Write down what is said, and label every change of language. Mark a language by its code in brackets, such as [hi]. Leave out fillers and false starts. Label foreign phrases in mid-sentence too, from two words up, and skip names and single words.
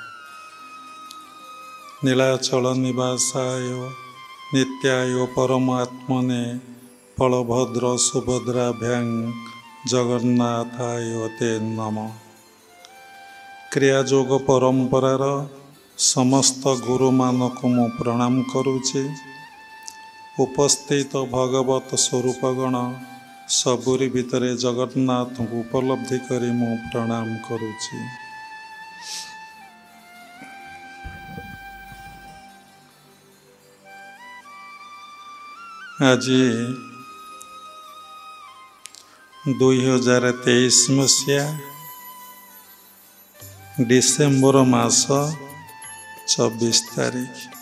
[sa] नीलाचल निवासाय नित्याय परमात्मने बलभद्र सुभद्राभ्यां जगन्नाथाय ते नमः। [or] କ୍ରିୟାଯୋଗ ପରମ୍ପରାର ସମସ୍ତ ଗୁରୁ ମାନଙ୍କୁ ମୁଁ ପ୍ରଣାମ କରୁଛି। ଉପସ୍ଥିତ ଭଗବତ ସ୍ୱରୂପଗଣ ସବୁରି ଭିତରେ ଜଗନ୍ନାଥ କୁ ଉପଲବ୍ଧି କରି ମୁଁ ପ୍ରଣାମ କରୁଛି। ଆଜି 2023 ମସିହା ଡିସେମ୍ବର ମାସ 24 ତାରିଖ।